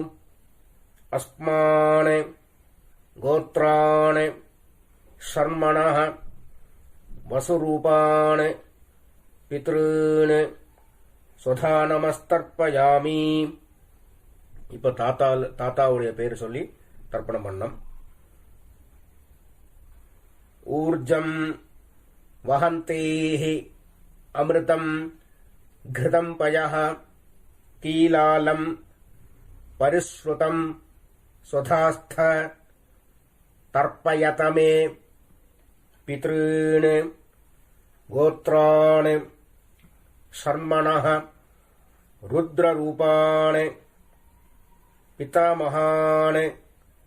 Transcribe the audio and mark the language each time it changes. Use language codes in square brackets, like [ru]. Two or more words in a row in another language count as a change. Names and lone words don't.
[sa] अस्मान् गोत्राणि शर्मणः वसुरूपाणि पितॄन् स्वधा नमस्तर्पयामि. [ta] இப்ப தாத்தாவுடைய பேர் சொல்லி தர்ப்பணம் பண்ணம். [sa] ऊर्जं वहन्तीः अमृतम् घृतं पयः कीलालं परिश्रुतं स्वधास्थ तर्पयत मे पितॄन् गोत्रान् शर्मणः रुद्ररूपान् पितामहान्